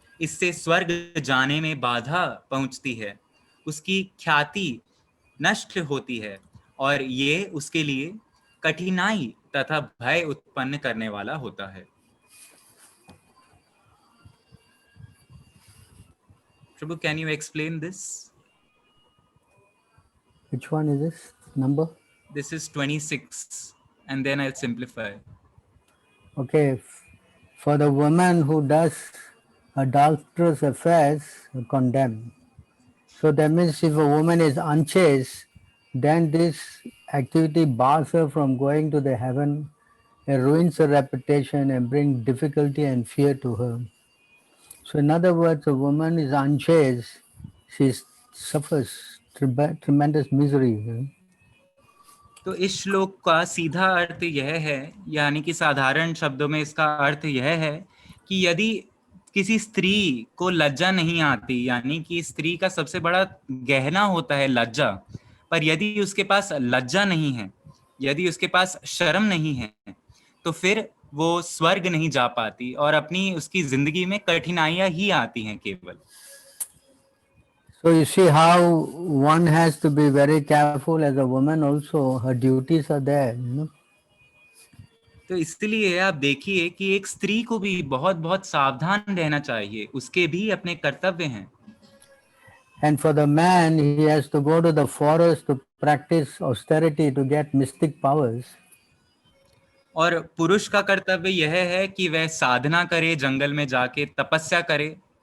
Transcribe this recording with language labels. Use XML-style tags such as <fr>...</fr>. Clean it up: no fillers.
<hi>इससे स्वर्ग जाने में बाधा पहुंचती है, उसकी ख्याति नष्ट होती है और ये उसके लिए कठिनाई तथा भय उत्पन्न करने वाला होता है।</hi> <en>Prabhu, can you explain this? Which one is this number? This is 26 and then I'll simplify. Okay, for the woman who does adulterous affairs are condemned. So that means if a woman is unchaste, then this activity bars her from going to the heaven, it ruins her reputation and brings difficulty and fear to her. So in other words, a woman is unchaste, she suffers tremendous misery.</en> <hi>तो इस श्लोक का सीधा अर्थ यह है, यानी कि साधारण शब्दों में इसका अर्थ यह है कि यदि किसी स्त्री को लज्जा नहीं आती, यानी कि स्त्री का सबसे बड़ा गहना होता है लज्जा, पर यदि उसके पास लज्जा नहीं है, यदि उसके पास शर्म नहीं है, तो फिर वो स्वर्ग नहीं जा पाती और अपनी उसकी जिंदगी में कठिनाइयां ही आती हैं केवल।</hi> <en>So you see how one has to be very careful as a woman also, her duties are there, you know.</en> <hi>तो इसलिए आप देखिए कि एक स्त्री को भी बहुत बहुत सावधान रहना चाहिए, उसके भी अपने कर्तव्य हैं।</hi> <en>And for the man, he has to go to the forest to practice austerity to get mystic powers.</en> <hi>और पुरुष का कर्तव्य यह है कि वह साधना करे, जंगल में जाके तपस्या करे।</hi>